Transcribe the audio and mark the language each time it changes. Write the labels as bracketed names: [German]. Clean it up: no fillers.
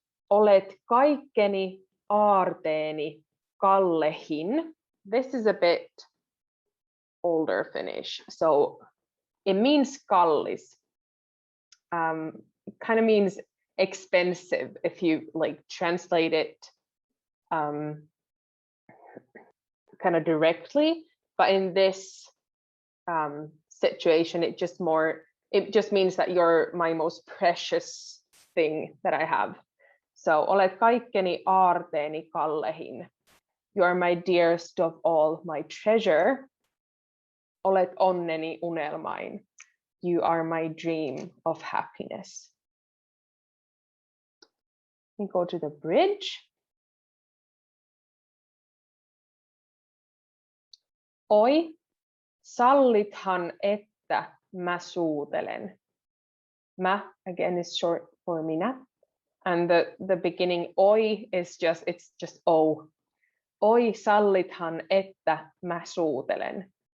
[Finnish] Olet kaikkeni aarteeni kallehin. [English] This is a bit older Finnish, so it means kallis. It kind of means expensive if you like translate it kind of directly, but in this situation it just means that you're my most precious thing that I have. So [Finnish] olet kaikkeni aarteeni kallehin. [English] You are my dearest of all, my treasure. [Finnish] Olet onneni unelmain. [English] You are my dream of happiness. We go to the bridge. [Finnish] Oi, sallithan että mä suutelen. [English] Mä, again, is short for minä. And the beginning oi is just oh. [Finnish] Oi, sallithan että mä suutelen.